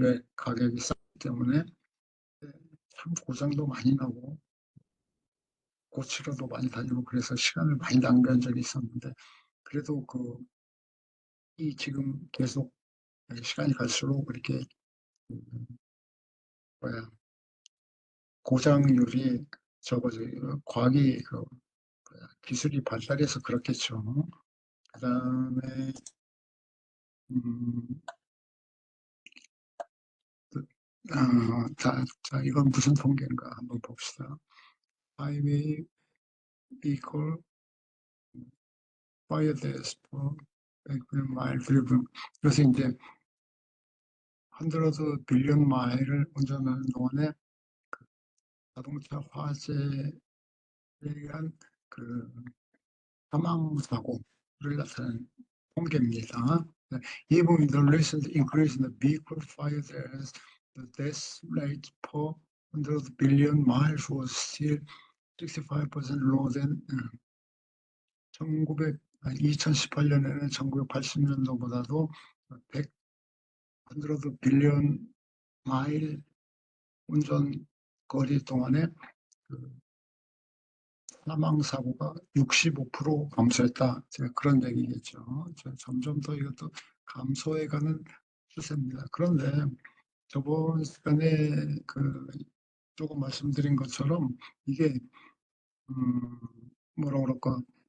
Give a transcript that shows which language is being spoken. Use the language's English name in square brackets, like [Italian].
[Korean] 왜 가격이 싸기 때문에. 참 고장도 많이 나고, 고치러도 많이 다니고, 그래서 시간을 많이 낭비한 적이 있었는데, 그래도 이 지금 계속 시간이 갈수록 이렇게 뭐야 고장률이 적어져요. 과학이 기술이 발달해서 그렇겠죠. 그다음에 음, 자, 이건 무슨 통계인가 한번 봅시다. [English] Highway vehicle fire deaths per 100mile driven. [Korean] 그래서 이제 100 빌리언 마일을 운전하는 동안에 자동차 화재에 의한 사망 사고를 나타낸 통계입니다. [English] Even the recent increase in the vehicle fire deaths, the death rate per 100 billion miles was still 65% lower than [Korean] 2018년에는 1980년도보다도 100 빌리언 마일 운전 거리 동안에 사망 사고가 65% 감소했다. 제가 그런 얘기겠죠. 점점 더 이것도 감소해가는 추세입니다. 그런데 저번 시간에 조금 말씀드린 것처럼 이게 뭐라 그럴까